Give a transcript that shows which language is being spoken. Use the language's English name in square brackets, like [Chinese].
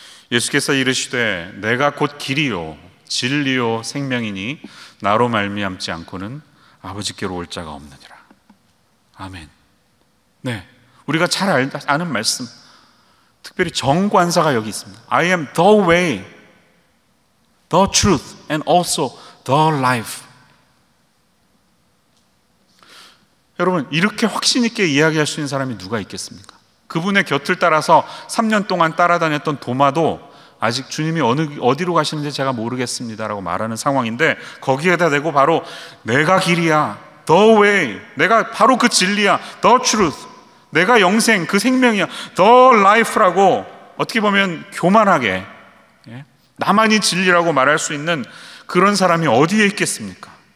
[Korean] 예수께서 이르시되 내가 곧 길이요 진리요 생명이니 나로 말미암지 않고는 아버지께로 올 자가 없느니라. 아멘. 네, 우리가 잘 아는 말씀, 특별히 정관사가 여기 있습니다. [English] I am the way, the truth, and also the life. [Korean] 여러분, 이렇게 확신 있게 이야기할 수 있는 사람이 누가 있겠습니까? 그분의 곁을 따라서 3년 동안 따라다녔던 도마도 아직 주님이 어디로 가시는지 제가 모르겠습니다라고 말하는 상황인데, 거기에다 대고 바로 내가 길이야, the way, 내가 바로 그 진리야, the truth, 내가 영생, 그 생명이야, the life라고 어떻게 보면 교만하게 나만이 진리라고 말할 수 있는 그런 사람이 어디에 있겠습니까?